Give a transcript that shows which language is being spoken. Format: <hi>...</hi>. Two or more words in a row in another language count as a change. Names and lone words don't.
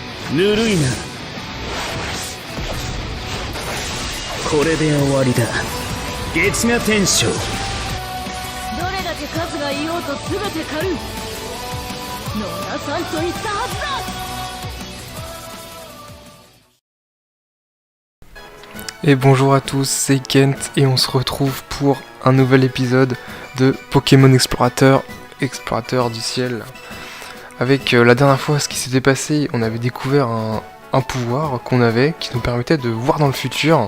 <ja>ぬるいな。これで終わりだ。月牙天将。どれだけ数がいようと全て狩る。野田さんと言ったはずだ。</ja> <fr>Et bonjour à tous, c'est Kent et on se retrouve pour un nouvel épisode de Pokémon Explorateur du ciel. Avec la dernière fois ce qui s'était passé, on avait découvert un pouvoir qu'on avait qui nous permettait de voir dans le futur.</fr>